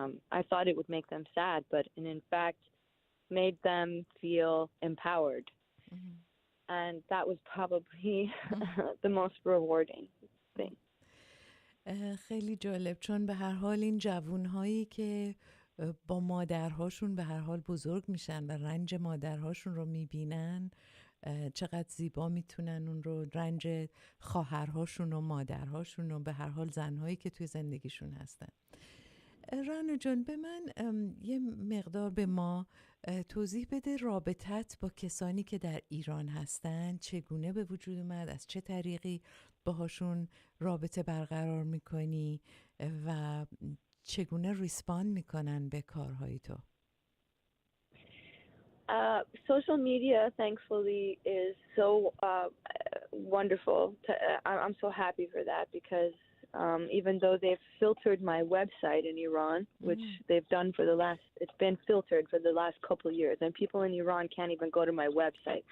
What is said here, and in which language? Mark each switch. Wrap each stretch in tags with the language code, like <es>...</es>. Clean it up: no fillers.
<en>I thought it would make them sad, but in fact made them feel empowered. And that was probably the most rewarding thing.</en> <fa>خیلی جالب، چون به هر حال این جوانهایی که با مادرهاشون به هر حال بزرگ میشن و رنج مادرهاشون رو میبینن، چقدر زیبا میتونن اون رو، رنج خواهرهاشون و مادرهاشون و به هر حال زنهایی که توی زندگیشون هستن. رانا جان، به من یه مقدار به ما توضیح بده رابطت با کسانی که در ایران هستن چگونه به وجود اومد، از چه طریقی باهاشون رابطه برقرار میکنی و چگونه ریسپاند میکنن به کارهای تو؟</fa> <en>Social media, thankfully, is so wonderful. I'm so happy for that, because even though they've filtered my website in Iran, which they've done it's been filtered for the last couple of years, and people in Iran can't even go to my website.</en>